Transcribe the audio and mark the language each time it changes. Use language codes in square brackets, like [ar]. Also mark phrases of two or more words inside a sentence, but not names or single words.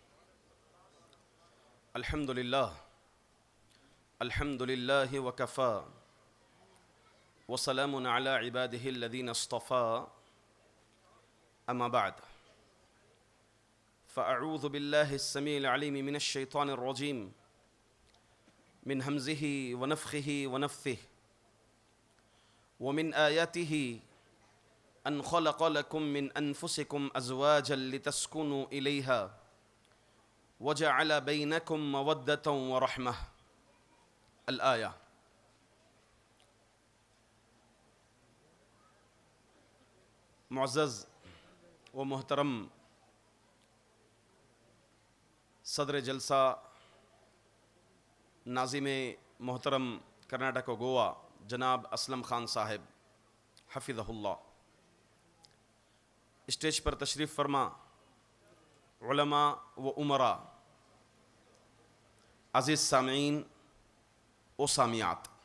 [ar] الحمد لله وكفى وسلام على عباده الذين اصطفى أما بعد فأعوذ بالله السميع العليم من الشيطان الرجيم من همزه ونفخه ونفثه ومن آياته أن خلق لكم من أنفسكم أزواجا لتسكنوا إليها وجعل بينكم مودة ورحمة. الآية. [ur] معزز و محترم صدر جلسہ ناظم محترم کرناٹک و گوا جناب اسلم خان صاحب حفظہ اللہ, اسٹیج پر تشریف فرما علما و امرا، عزیز سامعین و سامعات,